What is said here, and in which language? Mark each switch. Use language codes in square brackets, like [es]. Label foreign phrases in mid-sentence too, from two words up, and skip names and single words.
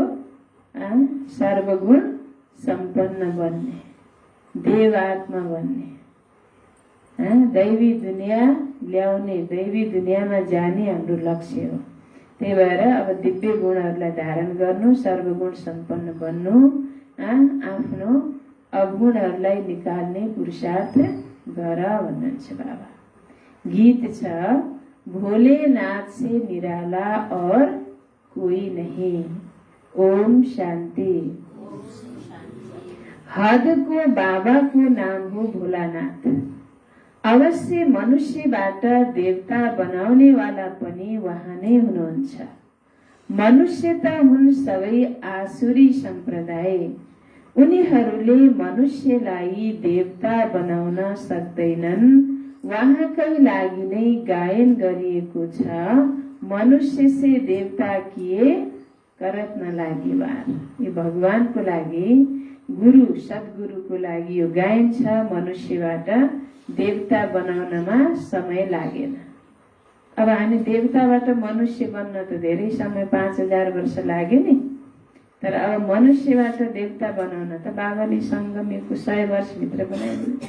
[ne] सर्वगुण सम्पन्न बन्ने, देवात्मा बन्ने, दैवी दुनियाँ ल्याउने, दैवी दुनियाँमा जाने हाम्रो लक्ष्य हो। त्यही भएर अब दिव्य गुणहरूलाई धारण गर्नु, सर्वगुण सम्पन्न बन्नु, आफ्नो अवगुणहरूलाई निकाल्ने पुरुषार्थ गर भन्नुहुन्छ बाबा। गीत छ, [hi] भोलेनाथ से निराला और कोई नहीं। ओम शांति। हद को बाबा को नाम हो भोलानाथ। [ne] अवश्य मनुष्यबाट देवता बनाउने वाला पनि उहाँ नै हुनुहुन्छ। मनुष्य त हुन् सबै आसुरी सम्प्रदाय, उनीहरूले मनुष्यलाई देवता बनाउन सक्दैनन्। उहाँकै लागि नै गायन गरिएको छ, [hi] मनुष्य से देवता किए करत न लागि वार। [ne] यो भगवानको लागि, गुरु सद्गुरुको लागि यो गायन छ। मनुष्यबाट देवता बनाउनमा समय लागेन। अब हामी देवताबाट मनुष्य बन्न त धेरै समय 5000 वर्ष लाग्यो नि, तर अब मनुष्यबाट देवता बनाउन त बाबाले सङ्गमको 100 वर्षभित्र बनाइदिन्छ।